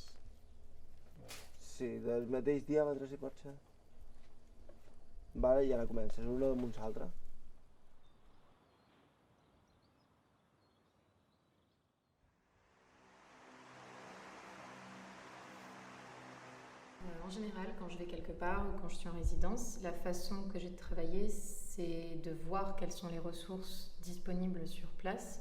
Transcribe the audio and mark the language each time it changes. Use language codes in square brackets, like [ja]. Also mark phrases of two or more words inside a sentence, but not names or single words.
[ca] Sí, del mateix diàmetre si pot ser. Vale, i ara comences, una damunt l'altra. [fr] En général, quand je vais quelque part ou quand je suis en résidence, la façon que j'ai de travailler, c'est de voir quelles sont les ressources disponibles sur place.